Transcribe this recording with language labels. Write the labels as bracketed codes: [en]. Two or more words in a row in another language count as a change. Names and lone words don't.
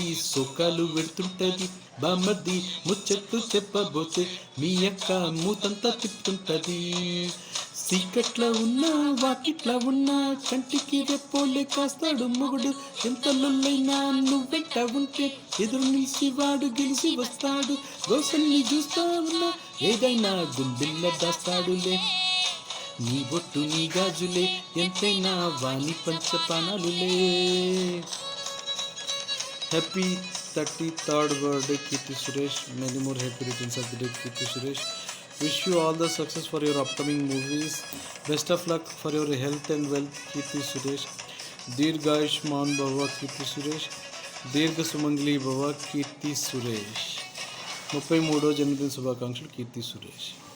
[te] సోకాలు పెడుతుంటది బామద్ది ముచ్చట్లు చెప్పబోతే మీ అక్క మూతంతా తిప్పుతుంటది సీకట్ల ఉన్నా వాకిట్ల ఉన్నా కంటికి రెప్పోలే కాస్తాడు మొగుడు ఎంత లొల్లైనా నువ్వెంట ఉంటే ఎదురు నిలిచి వాడు గెలిచి వస్తాడు గోసల్ని చూస్తా ఉన్నా ఏదైనా గుండెల్ల దాస్తాడులే నీ బొట్టు నీ గాజులే ఎంతైనా వాణి పంచపానాలులే. [en] హ్యాపీ 33rd birthday Kirti Suresh. Many more happy returns of the day Kirti Suresh. Wish you all the success for your upcoming movies. Best of luck for your health and wealth Kirti Suresh. [sa] दीर्घायुष्मान् भव Kirti Suresh. दीर्घसुमङ्गली भव Kirti Suresh. [te] 33వ జన్మదిన శుభాకాంక్షలు కీర్తి సురేష్.